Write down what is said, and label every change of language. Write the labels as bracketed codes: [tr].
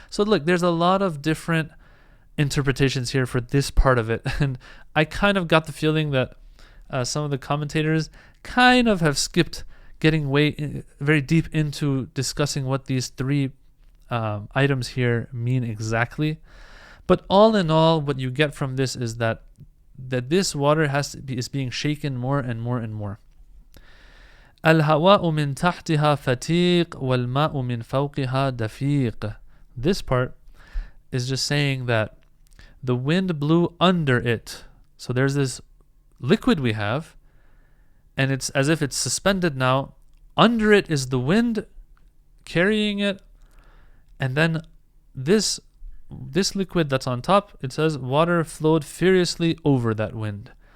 [en] So look, there's a lot of different interpretations here for this part of it, and I kind of got the feeling that some of the commentators kind of have skipped getting very deep into discussing what these three items here mean exactly. But all in all, what you get from this is that this water is being shaken more and more and more. [ar] الهواء من تحتها فتيق والماء من فوقها دفيق. [en] This part is just saying that the wind blew under it. So there's this liquid we have, and it's as if it's suspended now. Under it is the wind carrying it, and then this liquid that's on top, it says water flowed furiously over that wind.